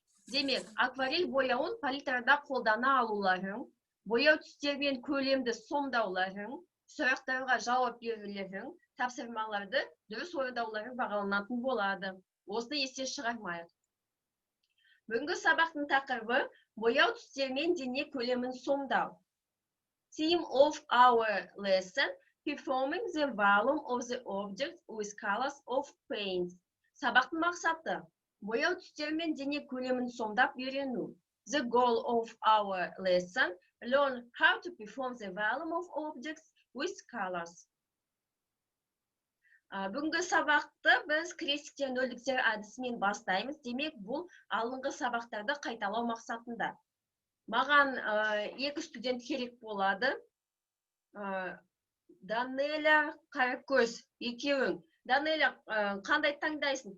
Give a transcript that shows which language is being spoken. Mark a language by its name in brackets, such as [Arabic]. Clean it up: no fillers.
[Kazakh] Демек, акварель бояуын палитрада қолдана алуларың, бояу түстермен көлемді сомдауларың, сұрақтарға жауап берулерің, тапсырмаларды дұрыс орындауларың бағаланатын болады. Осыны естен шығармайық. Бүгінгі сабақтың тақырыбы бояу түстермен дене көлемін сомдау. [English] Theme of our lesson: performing the volume of the object with colors of paint. [Kazakh] Сабақтың мақсаты: бояу түстермен дене көлемін сомдап үйрену. [English] The goal of our lesson: learn how to perform the volume of objects with colors. [Kazakh] Бүгінгі сабақты біз крестиктер, нөлдіктер әдісімен бастаймыз. Демек, бұл алынғы сабақтарды қайталау мақсатында. Маған екі студент керек болады. Данеля, Қаракөз, екеуің. Данеля, қандай таңдайсың?